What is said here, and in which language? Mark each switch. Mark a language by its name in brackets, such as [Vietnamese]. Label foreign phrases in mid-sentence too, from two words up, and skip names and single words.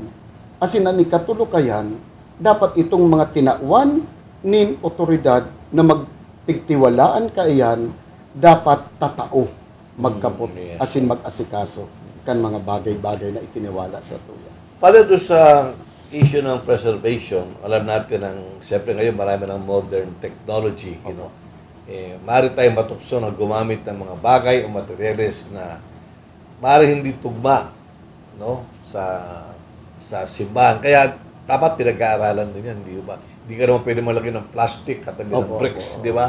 [Bikol] Asin ang ikatulo kayan, dapat itong mga tinauan nin otoridad na magpigtiwalaan ka iyan, dapat tatao, magkapot, asin mag-asikaso kan mga bagay-bagay na itiniwala sa Satuya. [Filipino] Pala doon sa issue ng preservation, alam natin ang, siyempre ngayon marami ng [English] modern technology, you know. [Filipino] Maaari tayong matukso na gumamit ng mga bagay o materyales na maaari hindi tugma, no, sa simbahan. Kaya dapat pinag-aaralan din yan, di ba? Hindi ka naman pwede malaki ng plastic katabi ng bricks, di ba?